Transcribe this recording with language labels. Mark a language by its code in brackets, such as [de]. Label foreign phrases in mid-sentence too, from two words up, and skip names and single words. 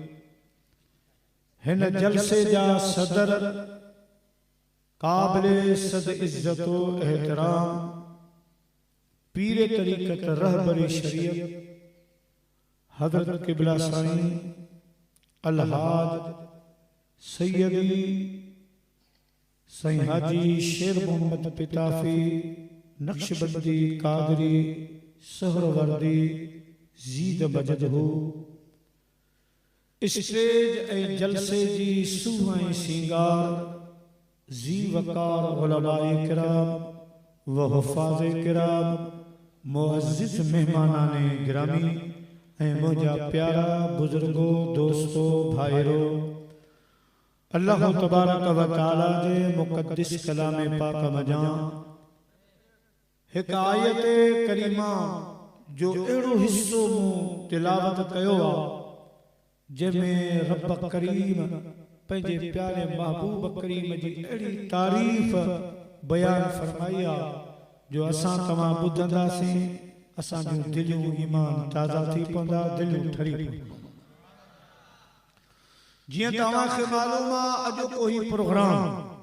[sd] हिन जलसे जा सदर काबिले सद इज्जतो एहतराम पीरे तरीक़त रहबरी शरीयत हजरत किबला साईं अलहाज सैयदी साईं हाजी शेर मोहम्मद पिताफी नक्शबंदी कादरी सहरवर्दी जीद बजदहू स्टेज ए जलसे जी सुहाई सिंगार जी वकार उलमाए किराम व हुफाज़े किराम मुअज़्ज़िज़ मेहमानाने गिरामी ए मुझा प्यारा बुजुर्गो दोस्तों भाईरो अल्लाह [ar] تبارك وتعالى [sd] जे मुक़द्दिस कलाम पाक मजा हिक आयत करीमा जो एड़ो हिस्सो मु तिलावत कयो आ जंहिंमें रब करीम पंहिंजे प्यारे महबूब करीम जी अहिड़ी तारीफ़ बयान फरमाया जो असां तमाम ॿुधंदासीं असां जो दिलियूं ईमान ताज़ा थी पवंदा दिलियूं ठरी पवंदा जियां तव्हां खे मालूम आहे अॼु कोई प्रोग्राम